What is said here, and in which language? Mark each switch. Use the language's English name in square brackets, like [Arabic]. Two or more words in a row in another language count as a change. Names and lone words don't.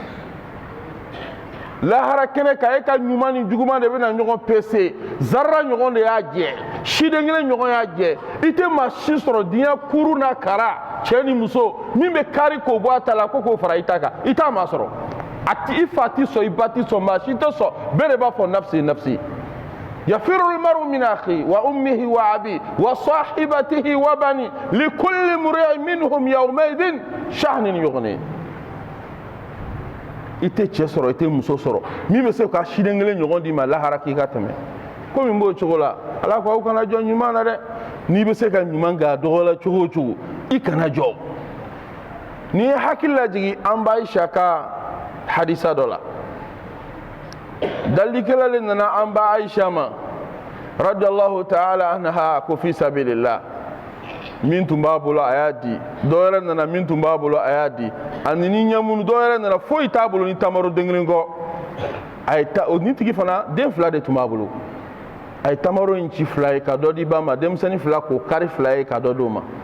[Bambara] lahara kɛnɛ kan e ka ɲuman ni juguman de bɛna ɲɔgɔn pese zara ɲɔgɔn de y'a jɛ siden kelen ɲɔgɔn y'a jɛ i tɛ maa si sɔrɔ diɲɛ kuru n'a kara cɛ ni muso min bɛ kari k'o bɔ a ta la ko k'o fara i ta kan i t'a maa sɔrɔ i fa ti sɔn i ba ti sɔn maa si tɛ sɔn bɛɛ de b'a fɔ [Arabic] نفسي نفسي يفر المرء من أخي وأمه وأبي وصاحبته وبني لكل امرئ منهم يومئذ شأن يغني [Bambara] i tɛ cɛ sɔrɔ i tɛ muso sɔrɔ min bɛ se ka siden kelen ɲɔgɔn d'i ma lahara k'i ka tɛmɛ komi n b'o cogo la ala ko aw kana jɔ ɲuman na dɛ n'i bɛ se ka ɲuman kɛ a dɔgɔ la cogo o cogo i kana jɔ n'i ye hakili lajigi an b'a Aisha ka hadisa dɔ la dalikɛla le nana an b'a Aisha ma [Arabic] رضي الله تعالى عنها [Bambara] ko [Arabic] في سبيل الله [Bambara] min tun b'a bolo a y'a di dɔ wɛrɛ nana min tun b'a bolo a y'a di ani ni ɲɛmunu dɔ wɛrɛ nana foyi t'a bolo ni tamaro den kelen kɔ a ye o ni tigi fana den fila de tun b'a bolo a ye tamaro in ci fila ye ka dɔ di ba ma denmisɛnnin fila k'o kari fila ye ka dɔ d'o ma